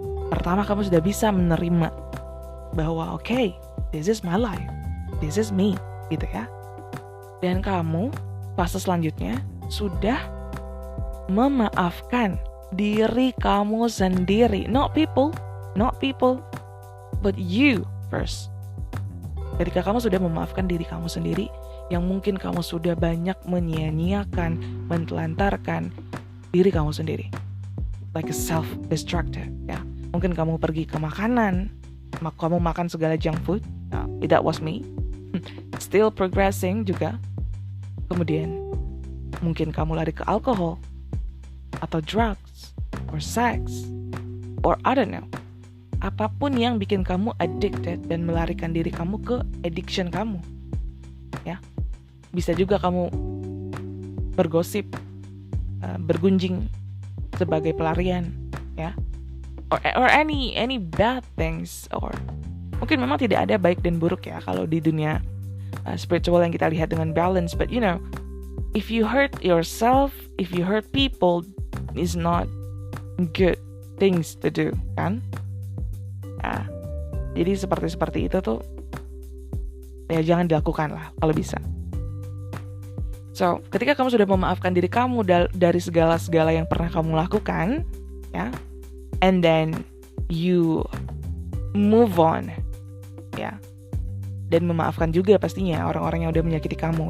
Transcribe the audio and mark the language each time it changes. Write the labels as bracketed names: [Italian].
[Indonesian] Pertama, kamu sudah bisa menerima bahwa [English] okay, this is my life, this is me [Indonesian] gitu ya. Dan kamu fase selanjutnya sudah memaafkan diri kamu sendiri. [English] Not people, but you first. [Indonesian] Ketika kamu sudah memaafkan diri kamu sendiri, yang mungkin kamu sudah banyak menyia-nyiakan, mentelantarkan diri kamu sendiri. [English] Like a self-destructive, [Indonesian] ya. Mungkin kamu pergi ke makanan, kamu makan segala junk food. [English] That was me. Still progressing juga. [Indonesian] Kemudian, mungkin kamu lari ke alkohol, atau drugs, [English] or sex, or I don't know. [Indonesian] Apapun yang bikin kamu addicted dan melarikan diri kamu ke addiction kamu, ya. Bisa juga kamu bergosip, bergunjing sebagai pelarian, ya. [English] Or any bad things, [Indonesian] or mungkin memang tidak ada baik dan buruk ya kalau di dunia spiritual yang kita lihat dengan balance. [English] But you know, if you hurt yourself, if you hurt people, is not good things to do, kan? [Indonesian] Nah, jadi seperti itu tuh ya jangan dilakukan lah kalau bisa. So, ketika kamu sudah memaafkan diri kamu dari segala yang pernah kamu lakukan, ya, [English] and then you move on, [Indonesian] ya, dan memaafkan juga pastinya orang-orang yang udah menyakiti kamu.